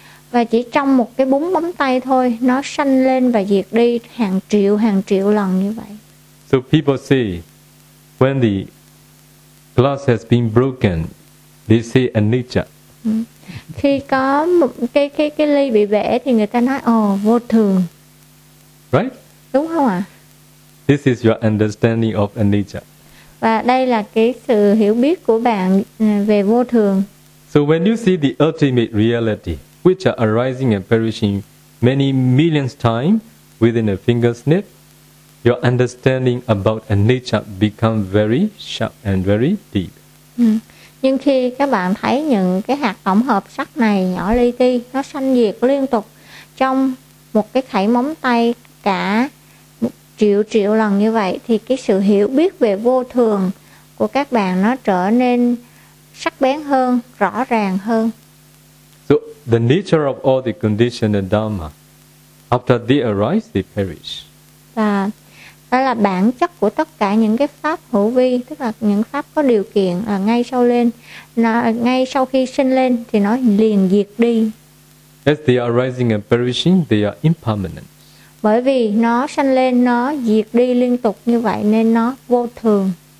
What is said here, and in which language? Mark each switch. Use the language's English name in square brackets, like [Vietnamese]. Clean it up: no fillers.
[Vietnamese] Và chỉ trong một cái búng bấm tay thôi, nó sanh lên và diệt đi hàng triệu lần như vậy. [English] So people say, when the glass has been broken, they say anicca. [Vietnamese] Khi có một cái ly bị bể thì người ta nói, vô thường. [English] Right? [Vietnamese] Đúng không ạ? [English] This is your understanding of anicca. [Vietnamese] Và đây là cái sự hiểu biết của bạn về vô thường. [English] So when you see the ultimate reality, which are arising and perishing many millions time within a finger snip, your understanding about anicca become very sharp and very deep. [Vietnamese] Nhưng khi các bạn thấy những cái hạt tổng hợp sắc này nhỏ li ti, nó sanh diệt liên tục trong một cái khảy móng tay cả triệu triệu lần như vậy, thì cái sự hiểu biết về vô thường của các bạn nó trở nên sắc bén hơn, rõ ràng hơn. [English] So the nature of all the conditioned dharma, after they arise, they perish. [Vietnamese] Và đó là bản chất của tất cả những cái pháp hữu vi, tức là những pháp có điều kiện là ngay sau lên, ngay sau khi sinh lên thì nó liền diệt đi. [English] As they are arising and perishing, they are impermanent. [Vietnamese] Bởi vì nó sanh lên, nó diệt đi liên tục như vậy nên nó vô thường.